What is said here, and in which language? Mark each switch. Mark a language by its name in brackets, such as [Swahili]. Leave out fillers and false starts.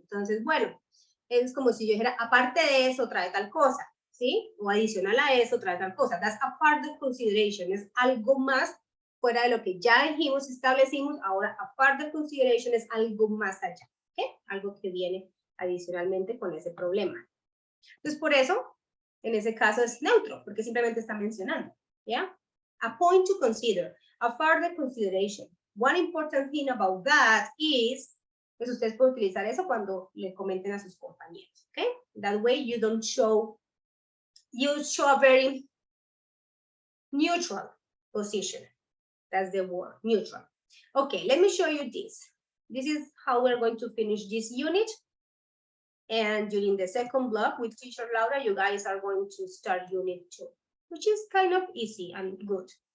[Spanish] Entonces, bueno, es como si yo dijera, aparte de eso, trae tal cosa, ¿sí? O adicional a eso, trae tal cosa. [English] That's a further consideration, [Spanish] es algo más fuera de lo que ya dijimos, establecimos, ahora [English] a further consideration [Spanish] es algo más allá, ¿ok? Algo que viene adicionalmente con ese problema. Entonces, por eso, en ese caso es neutro, porque simplemente está mencionando, ¿ya? [English] A point to consider, a further consideration. One important thing about that is, [Spanish] pues ustedes pueden utilizar eso cuando le comenten a sus compañeros, ¿ok? [English] That way you don't show, you show a very neutral position. That's the word, neutral. Okay, let me show you this. This is how we're going to finish this unit. And during the second block with teacher Laura, you guys are going to start unit 2, which is kind of easy and good.